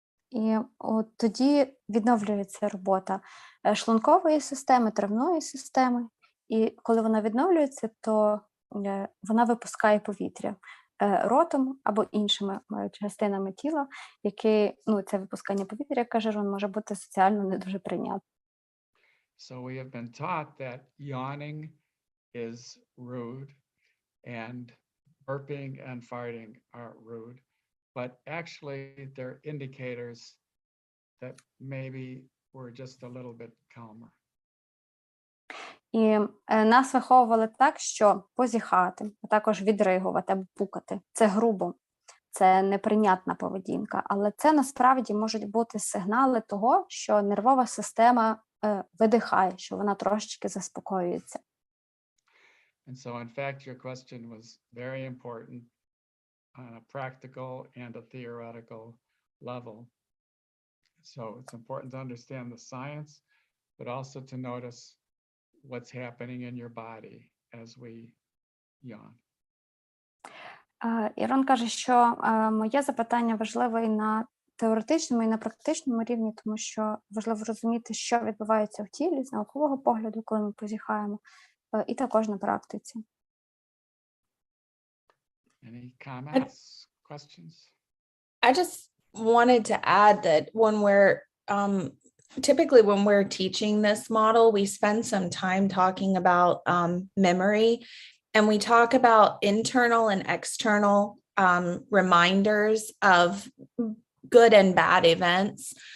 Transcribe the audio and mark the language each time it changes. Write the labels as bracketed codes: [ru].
[uk] І от тоді відновлюється робота шлункової системи, травної системи, і коли вона відновлюється, то вона випускає повітря ротом або іншими частинами тіла, які, це випускання повітря, як каже Рон, може бути соціально не дуже прийнятним. [en] So we have been taught that yawning is rude and burping and farting are rude, but actually they're indicators that maybe we're just a little bit calmer. [uk] І нас виховували так, що позіхати, а також відригувати або пукати – це грубо, це неприйнятна поведінка, але це насправді можуть бути сигнали того, що нервова система видихає, що вона трошечки заспокоюється. [en] And so in fact your question was very important on a practical and a theoretical level. So it's important to understand the science, but also to notice what's happening in your body as we yawn. [uk] Ірон каже, що моє запитання важливе і на теоретичному, і на практичному рівні, тому що важливо розуміти, що відбувається в тілі з наукового погляду, коли ми позіхаємо, і також на практиці. [en] Any comments, questions? I just wanted to add that when we're typically when we're teaching this model, we spend some time talking about memory, and we talk about internal and external reminders of good and bad events.